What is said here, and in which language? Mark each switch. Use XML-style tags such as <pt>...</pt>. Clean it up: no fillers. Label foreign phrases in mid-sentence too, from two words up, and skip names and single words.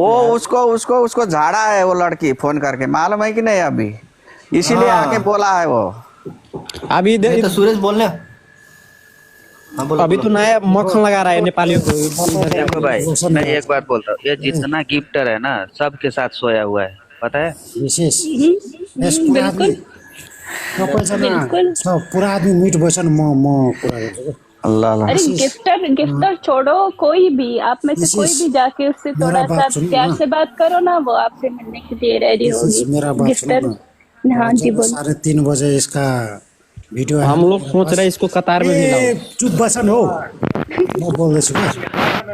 <hi>वो उसको झाड़ा है वो लड़की फोन करके, मालूम है कि नहीं अभी, इसीलिए हाँ। आके बोला है वो। अभी नहीं तो सुरेश बोलने। हाँ, बोलो, अभी बोलो। तो नया मक्खन लगा रहा है नेपालियों को। देखो भाई, मैं एक बात बोलता हूँ, ये जितना गिफ्टर है ना सबके साथ सोया हुआ है, पता है?</hi> <ne>विशेष यस पुरा आदमी सबैजना</ne> <hi>बिल्कुल।</hi> <ne>सब पुरा आदमी मिट बस्छ न म कुरा गर्छु क्या।</ne> <ar>अल्लाह अल्लाह।</ar> <hi>अरे गिफ्टर छोड़ो, कोई भी आप में से कोई भी जाके उससे मेरा थोड़ा बात सा सुनो प्यार ना। से बात करो ना, वो आपसे मिलने के लिए रेडी होगी। मेरा बात सुनो गिफ्टर। ना। हाँ जी जब बोल। 3:30 बजे इसका वीडियो आया, हम लोग सोच रहे हैं इसको कतार में मिलाओ।</hi> <ne>चुप बसन हो, मैं बोल्दैछु क्या।</ne>